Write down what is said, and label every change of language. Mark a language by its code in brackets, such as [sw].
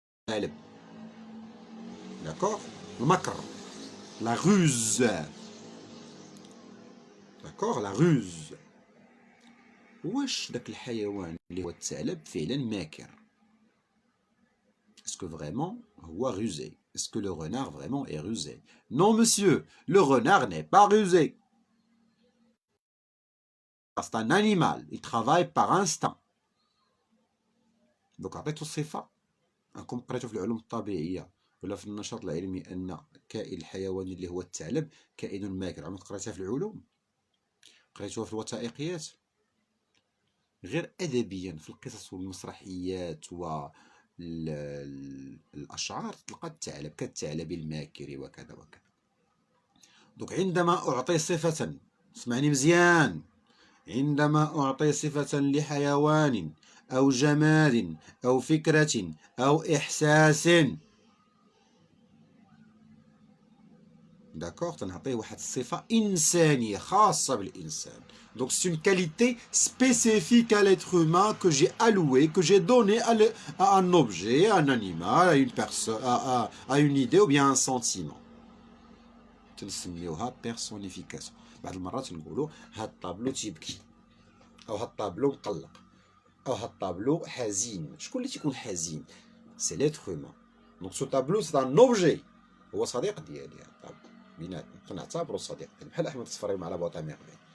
[ar] ثعلب داكور. المكر لا روز. داكور لا روز. واش داك الحيوان اللي هو الثعلب فعلا ماكر؟ اسكو فريمون هو rusé? [fr] Est-ce que le renard vraiment est rusé? Non monsieur, le renard n'est pas rusé. C'est un animal, il travaille par instinct. [ar] دوك عطيتو الصفه. راكم قريتو في العلوم الطبيعيه ولا في النشاط العلمي ان كائن الحيواني اللي هو الثعلب كائن ماكر. عمرك قريتها في العلوم؟ قريتوها في الوثائقيات؟ غير ادبيا في القصص والمسرحيات والاشعار تلقى الثعلب كالثعلب الماكر وكذا وكذا. دونك عندما أعطي صفة، اسمعني مزيان، عندما أعطي صفة لحيوان أو جماد أو فكرة أو إحساس، داكوغ، تنعطيه واحد الصفة إنسانية خاصة بالإنسان. [fr] Donc c'est une qualité spécifique à l'être humain que j'ai allouée, que j'ai donnée à un objet, à un animal, à une personne, à une idée ou bien un sentiment. [ar] تنسميوها بيرسونيفيكاسيون. بعض المرات نقولوا هاد الطابلو تيبكي، أو هاد الطابلو مقلق، أو هاد الطابلو حزين. شكون اللي تيكون حزين؟ سي ليتر هومان. دونك سو طابلو سي ان اوبجي، هو صديق ديالي هاد الطابلو، بيناتنا كنعتبرو صديق ديالي، بحال احمد الصفري مع لا بواط ميرفي.